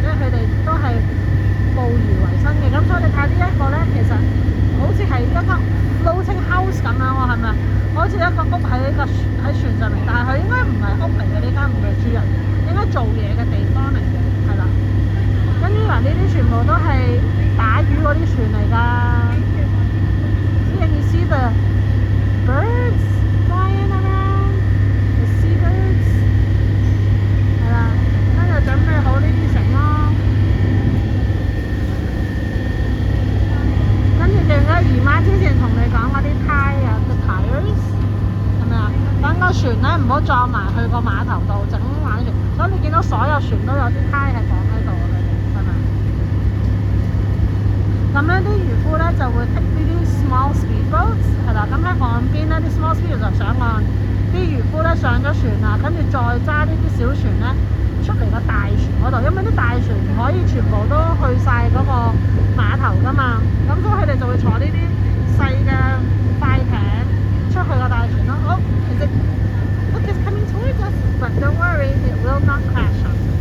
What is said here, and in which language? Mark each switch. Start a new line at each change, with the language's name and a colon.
Cantonese: 佢哋都係捕魚為生嘅，咁所以你睇呢一個咧，其實好似係一間 floating house 咁樣喎，係咪？好似一個屋喺船上面，但係佢應該唔係屋嚟嘅，呢間唔係住人，應該做嘢嘅地方嚟嘅，係啦。跟住嗱，呢啲全部都係打魚嗰啲船嚟㗎。
English: You see the birds flying around, the seabirds，
Cantonese: 係啦，跟住準備好呢啲繩咯。記唔記得姨媽之前同你講嗰啲胎啊，個 tires 係咪啊？等個船咧唔好撞埋去個碼頭度整玩船，所以你見到所有船都有啲胎係綁喺度嘅，係咪？咁樣啲漁夫咧就會 take 呢啲 small speedboats 係啦，咁喺岸邊咧啲 small speedboats 就上岸，啲漁夫咧上咗船啦，跟住再揸呢啲小船咧出嚟個大船嗰度，因為啲大船唔可以全部都去晒嗰個碼頭㗎嘛，咁所以佢哋就會坐呢啲細嘅快艇出去個大船咯。
English: Oh, look, it's coming towards us, but don't worry, it will not crash us.